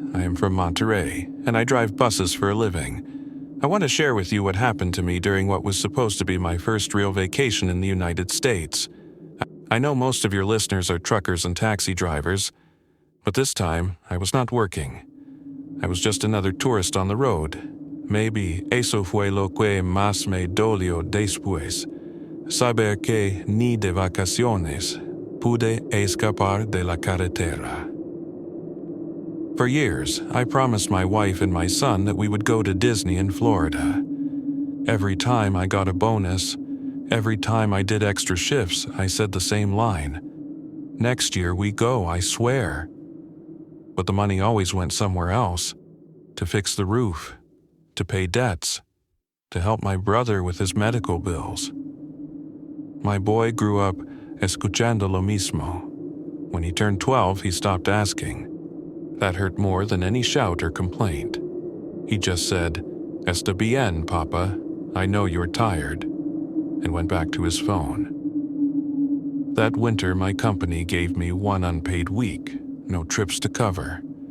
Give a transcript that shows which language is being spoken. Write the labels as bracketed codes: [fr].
[en] I am from Monterey, and I drive buses for a living. I want to share with you what happened to me during what was supposed to be my first real vacation in the United States. I know most of your listeners are truckers and taxi drivers, but this time I was not working. I was just another tourist on the road. Maybe [es] eso fue lo que más me dolió después. Saber que ni de vacaciones pude escapar de la carretera. [en] For years, I promised my wife and my son that we would go to Disney in Florida. Every time I got a bonus, every time I did extra shifts, I said the same line. Next year we go, I swear. But the money always went somewhere else. To fix the roof, to pay debts, to help my brother with his medical bills. My boy grew up [es] escuchando lo mismo. [en] When he turned 12, he stopped asking. That hurt more than any shout or complaint. He just said, [es] "Está bien, [en] Papa. I know you're tired," and went back to his phone. That winter, my company gave me one unpaid week, no trips to cover.